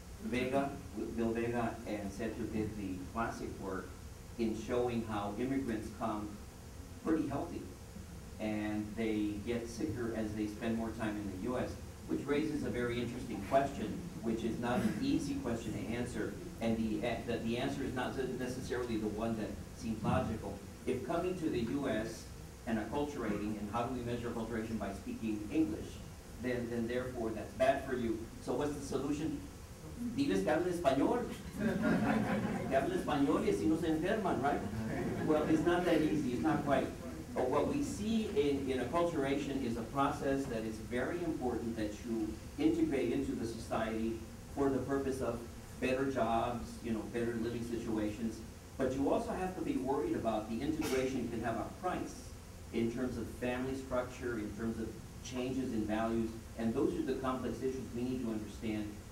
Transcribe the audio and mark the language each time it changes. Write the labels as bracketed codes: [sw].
[en] Bill Vega, and Sergio did the classic work in showing how immigrants come pretty healthy and they get sicker as they spend more time in the U.S., which raises a very interesting question, which is not an easy question to answer, and the answer is not necessarily the one that seems logical. If coming to the U.S. and acculturating, and how do we measure acculturation by speaking English, then therefore that's bad for you. So what's the solution? [es] Diles que hable español. Que hable español y así no se enferman, right? [en] Well, it's not that easy. It's not quite. But what we see in acculturation is a process that is very important that you integrate into the society for the purpose of better jobs, better living situations. But you also have to be worried about the integration can have a price in terms of family structure, in terms of changes in values, and those are the complex issues we need to understand.